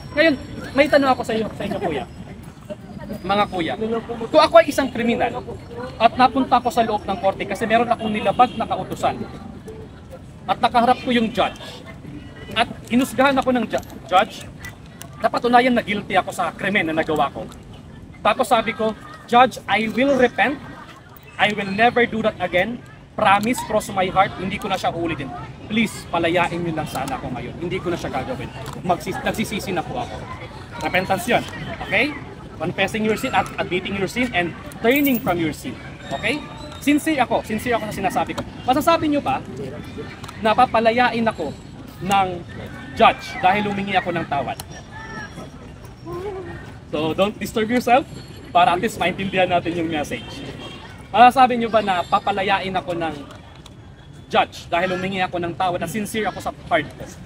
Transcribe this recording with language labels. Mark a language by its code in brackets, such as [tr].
[tl] Ngayon, may tanong ako sa inyo Kuya. Mga kuya, kung ako ay isang kriminal at napunta ako sa loob ng korte kasi meron akong nilabag na kautusan at nakaharap ko yung judge at hinusgahan ako ng judge, napatunayan na guilty ako sa krimen na nagawa ko. [en] Tapos sabi ko, Judge, I will repent, I will never do that again, promise, cross my heart, [tl] hindi ko na siya ulitin. Please, palayain nyo lang sana ako ngayon, hindi ko na siya gagawin. Nagsisisi na po ako. Repentance yun, okay? [en] Confessing your sin at admitting your sin and turning from your sin. Okay? [tl] Sincere ako sa sinasabi ko. Masasabi nyo ba na papalayain ako ng judge dahil humingi ako ng tawad? [en] So don't disturb yourself para at least [tl] maintindihan natin yung [en] message. [tl] Masasabi nyo ba na papalayain ako ng judge dahil humingi ako ng tawad na sincere ako sa heart ko?